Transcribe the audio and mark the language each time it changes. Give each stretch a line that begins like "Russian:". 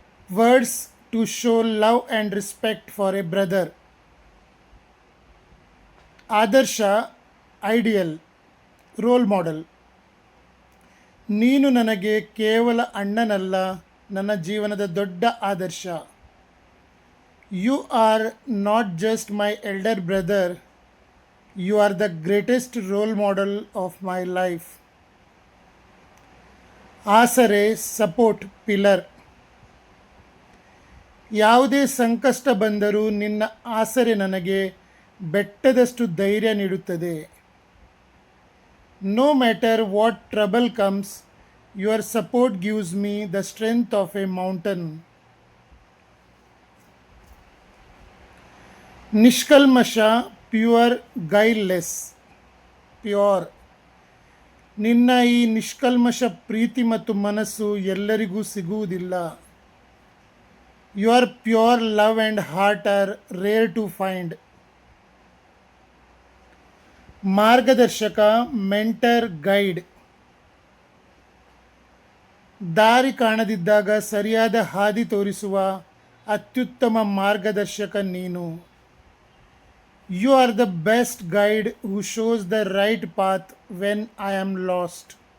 English: Words to show love and respect for a brother. ಆದರ್ಶ, ideal, role model.
Kannada: ನೀನು ನನಗೆ ಕೇವಲ ಅಣ್ಣನಲ್ಲ, ನನ್ನ ಜೀವನದ ದೊಡ್ಡ ಆದರ್ಶ.
English: You are not just my elder brother, you are the greatest role model of my life. ಆಸರೆ, support, pillar.
Kannada: ಯಾವುದೇ ಸಂಕಷ್ಟ ಬಂದರೂ ನಿನ್ನ ಆಸರೆ ನನಗೆ ಬೆಟ್ಟದಷ್ಟು ಧೈರ್ಯ ನೀಡುತ್ತದೆ.
English: No matter what trouble comes, your support gives me the strength of a mountain. ನಿಷ್ಕಲ್ಮಶ, pure, guileless, pure.
Kannada: ನಿನ್ನ ಈ ನಿಷ್ಕಲ್ಮಶ ಪ್ರೀತಿ ಮತ್ತು ಮನಸ್ಸು ಎಲ್ಲರಿಗೂ ಸಿಗುವುದಿಲ್ಲ.
English: Your pure love and heart are rare to find. ಮಾರ್ಗದರ್ಶಕ, mentor, guide.
Kannada: ದಾರಿ ಕಾಣದಿದ್ದಾಗ ಸರಿಯಾದ ಹಾದಿ ತೋರಿಸುವ ಅತ್ಯುತ್ತಮ ಮಾರ್ಗದರ್ಶಕ ನೀನು.
English: You are the best guide who shows the right path when I am lost.